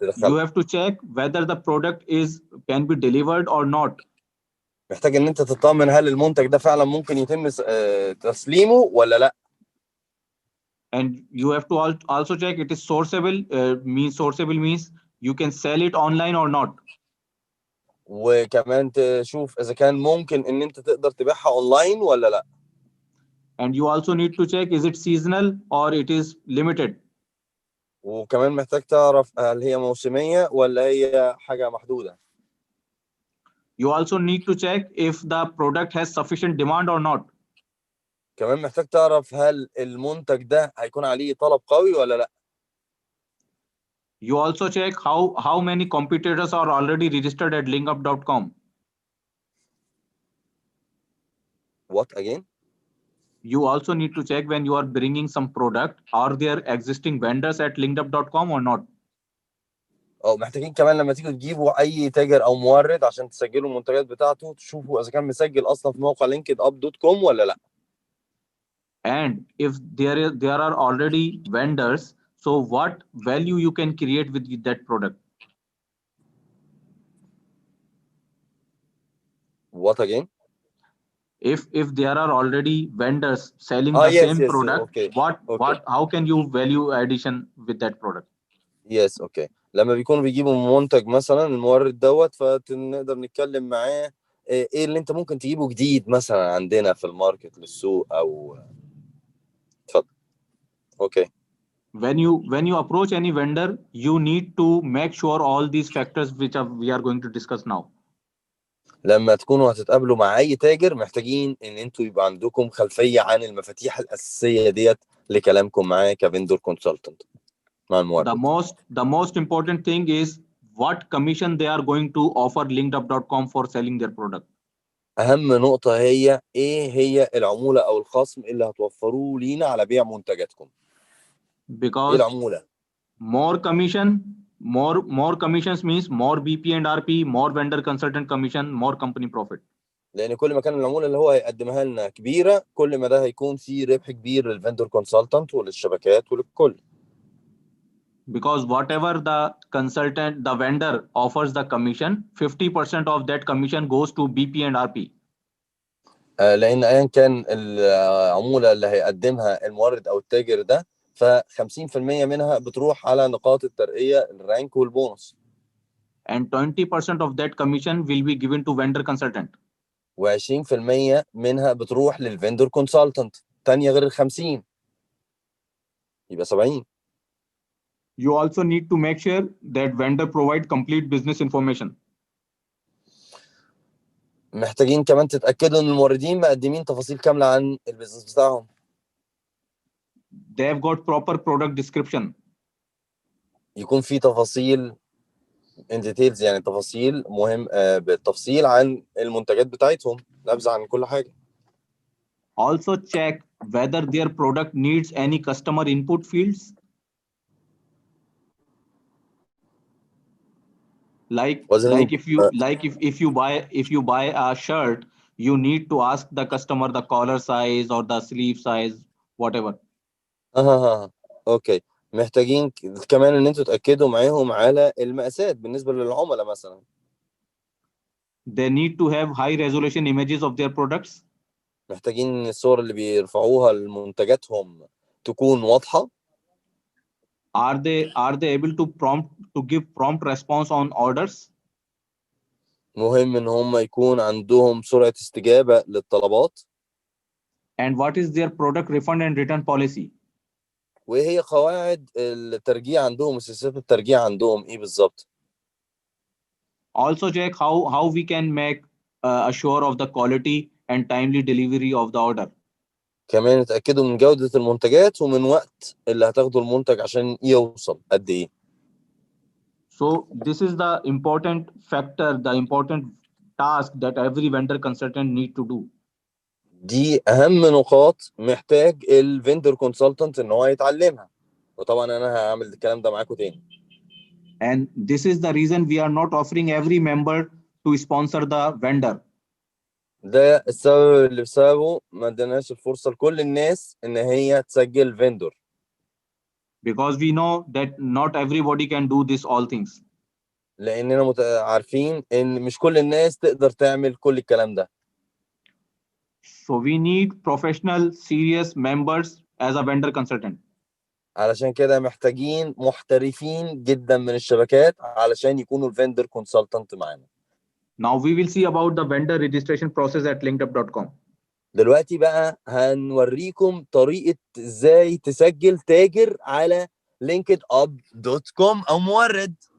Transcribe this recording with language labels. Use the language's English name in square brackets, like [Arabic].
[English] You have to check whether the product can be delivered or not. [Arabic] محتاج ان انت تطمن هل المنتج ده فعلا ممكن يتم تسليمه ولا لا. [English] And you have to also check it is sourceable. Sourceable means you can sell it online or not. [Arabic] وكمان تشوف اذا كان ممكن ان انت تقدر تبيعها اونلاين ولا لا. [English] And you also need to check is it seasonal or it is limited. [Arabic] وكمان محتاج تعرف هل هي موسميه ولا هي حاجه محدوده. [English] You also need to check if the product has sufficient demand or not. [Arabic] كمان محتاج تعرف هل المنتج ده هيكون عليه طلب قوي ولا لا. [English] You also check how many competitors are already registered at linkup.com. What again? You also need to check when you are bringing some product, are there existing vendors at linkup.com or not? [Arabic] محتاجين كمان لما تيجوا تجيبوا اي تاجر او مورد عشان تسجلوا المنتجات بتاعته تشوفوا اذا كان مسجل اصلا في موقع linkedup.com ولا لا. [English] And if there are already vendors, so what value you can create with that product? What again? If there are already vendors selling the same product, okay. How can you value addition with that product? Yes, okay. [Arabic] لما بيكونوا بيجيبوا منتج مثلا المورد دوت فنقدر نتكلم معاه ايه اللي انت ممكن تجيبه جديد مثلا عندنا في الماركت للسوق او اتفضل. [English] Okay. When you approach any vendor, you need to make sure all these factors which we are going to discuss now. [Arabic] لما تكونوا هتتقابلوا مع اي تاجر محتاجين ان انتوا يبقى عندكم خلفيه عن المفاتيح الاساسيه ديت لكلامكم معاه كفندور كونسلتنت مع المورد. [English] The most important thing is what commission they are going to offer linkedup.com for selling their product. [Arabic] اهم نقطه هي ايه هي العموله او الخصم اللي هتوفروه لينا على بيع منتجاتكم. [English] Because [Arabic] ايه العموله؟ [English] more commissions means more BP and RP, more vendor consultant commission, more company profit. [Arabic] لان كل ما كان العموله اللي هو هيقدمها لنا كبيره كل ما ده هيكون فيه ربح كبير للفندور كونسلتنت وللشبكات وللكل. [English] because whatever the vendor offers the commission, 50% of that commission goes to BP and RP. [Arabic] لان ايا كان العموله اللي هيقدمها المورد او التاجر ده، ف 50% منها بتروح على نقاط الترقيه، الرانك والبونص. [English] And 20% of that commission will be given to vendor consultant. [Arabic] و20% منها بتروح للفندور كونسلتنت تانية غير ال 50، يبقى 70. [English] You also need to make sure that vendor provide complete business information. [Arabic] محتاجين كمان تتاكدوا ان الموردين مقدمين تفاصيل كامله عن البيزنس بتاعهم. [English] They have got proper product description. [Arabic] يكون في تفاصيل [English] in details، [Arabic] يعني تفاصيل مهم بالتفصيل عن المنتجات بتاعتهم، نبذة عن كل حاجة. [English] Also check whether their product needs any customer input fields. Like if you buy a shirt, you need to ask the customer the collar size or the sleeve size, whatever. [Arabic] اوكي، محتاجين كمان ان انتوا تاكدوا معاهم على المقاسات بالنسبه للعملاء مثلا. [English] They need to have high resolution images of their products. [Arabic] محتاجين ان الصور اللي بيرفعوها لمنتجاتهم تكون واضحه. [English] Are they able to give prompt response on orders? [Arabic] مهم ان هم يكون عندهم سرعه استجابه للطلبات. [English] And what is their product refund and return policy? [Arabic] وهي قواعد الترجيع عندهم وسياسات الترجيع عندهم ايه بالظبط. [English] Also check how we can make assure of the quality and timely delivery of the order. [Arabic] كمان اتأكدوا من جودة المنتجات ومن وقت اللي هتاخدوا المنتج عشان يوصل قد ايه. [English] So this is the important factor, the important task that every vendor consultant need to do. [Arabic] دي أهم نقاط محتاج الفندر كونسلتنت إن هو يتعلمها، وطبعا أنا هعمل الكلام ده معاكم تاني. [English] And this is the reason we are not offering every member to sponsor the vendor. [Arabic] ده السبب اللي بسببه ما اديناش الفرصة لكل الناس إن هي تسجل فندر. [English] Because we know that not everybody can do this all things. [Arabic] لأننا عارفين إن مش كل الناس تقدر تعمل كل الكلام ده. [English] So we need professional, serious members as a vendor consultant. [Arabic] علشان كده محتاجين محترفين جدا من الشبكات علشان يكونوا الفندر كونسلتنت معانا. [English] Now we will see about the vendor registration process at linkedup.com. [Arabic] دلوقتي بقى هنوريكم طريقة ازاي تسجل تاجر على linkedup.com او مورد.